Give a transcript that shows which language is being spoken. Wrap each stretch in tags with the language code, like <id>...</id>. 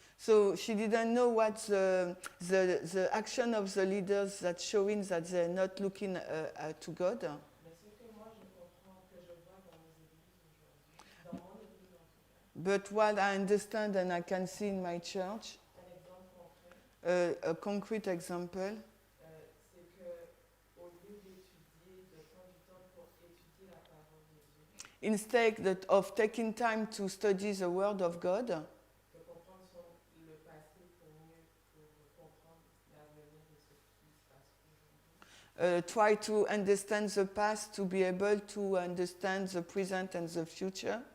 <en>So she didn't know what the action of the leaders that's showing that they're not looking to God.</en> <fr>Mais ce que moi je comprends, que je vois dans nos églises aujourd'hui, dans mon église en tout cas,</fr> <en>But what I understand and I can see in my church,</en> <fr>un exemple concret,</fr> <en>a concrete example,</en> <fr>c'est que au lieu d'étudier, de prendre du temps pour étudier la parole de Dieu,</fr> <en>instead of taking time to study the Word of God,</en> <fr>de comprendre le passé pour mieux comprendre l'avenir de ce qui se passe aujourd'hui.</fr> <en>try to understand the past to be able to understand the present and the future.</en>